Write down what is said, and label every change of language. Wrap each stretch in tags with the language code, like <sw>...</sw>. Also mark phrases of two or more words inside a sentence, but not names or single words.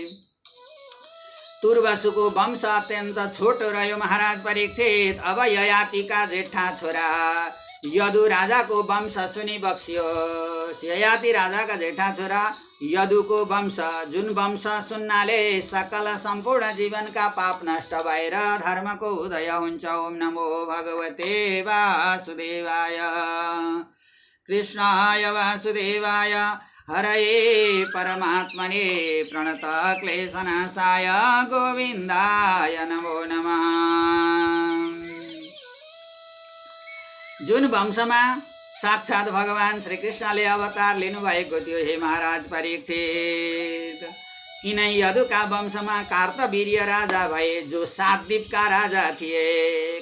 <ne>तुर्वसुको वंश अत्यन्त छोटो रह्यो महाराज परीक्षित। अब ययातिका जेठा छोरा यदु राजाको वंश सुनि बक्सियोस्। ययाति राजाका जेठा छोरा यदुको वंश, जुन वंश सुन्नाले सकल सम्पूर्ण जीवनका पाप नष्ट भएर धर्मको उदय हुन्छ।</ne> <sa>ओम नमो भगवते वासुदेवाय, कृष्णाय वासुदेवाय, हरये परमात्मने, प्रणत क्लेशनाशाय गोविन्दाय नमो नमः।</sa> <ne>जुन वंशमा साक्षात भगवान श्रीकृष्णले अवतार लिनुभएको थियो। हे महाराज परीक्षित, यिनै यदुका वंशमा कार्तवीर्य राजा भए, जो 7 द्वीपका राजा थिए।</ne>